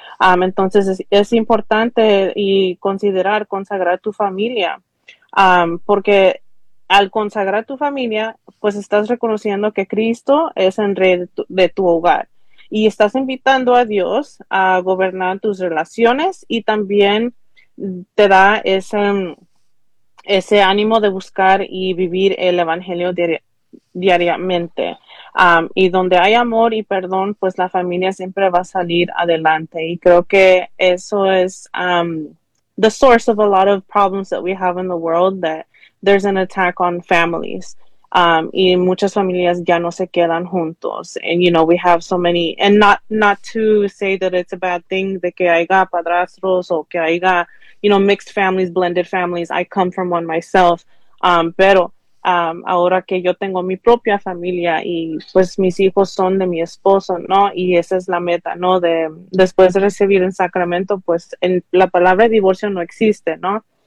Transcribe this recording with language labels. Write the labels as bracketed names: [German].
[Spanish] Entonces es importante y considerar consagrar tu familia, porque al consagrar tu familia, pues estás reconociendo que Cristo es el rey de tu hogar, y estás invitando a Dios a gobernar tus relaciones, y también te da ese ánimo de buscar y vivir el evangelio diariamente. Y donde hay amor y perdón, pues la familia siempre va a salir adelante. Y creo que eso es [English] the source of a lot of problems that we have in the world, that there's an attack on families. [Spanish] Y muchas familias ya no se quedan juntos. [English] And, you know, we have so many, and not to say that it's a bad thing, [Spanish] de que haya padrastros o que haya, [English] you know, mixed families, blended families. I come from one myself. [Spanish] Pero ahora que yo tengo mi propia familia, y pues mis hijos son de mi esposo, ¿no? Y esa es la meta, ¿no? Después de recibir el sacramento, pues la palabra divorcio no existe, ¿no?